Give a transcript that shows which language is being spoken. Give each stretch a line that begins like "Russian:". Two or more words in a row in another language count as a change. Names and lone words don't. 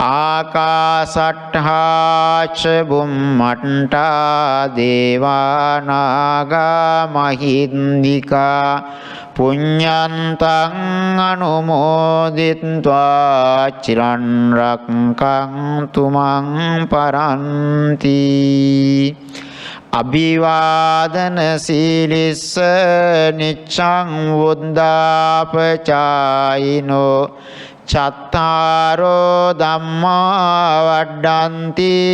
Pali: ආකාසට්ඨා ච බුම්මට්ඨා දේවා නාග මහින්దికා පුඤ්ඤන්තං අනුමෝදිත්වා චිරන් රක්ඛන්තු මං පරන්ති අභිවාදන සීලිස්ස නිච්ඡං වුද්ධාපචායිනෝ චත්තාරෝ ධම්මා වඩ්ඩන්ති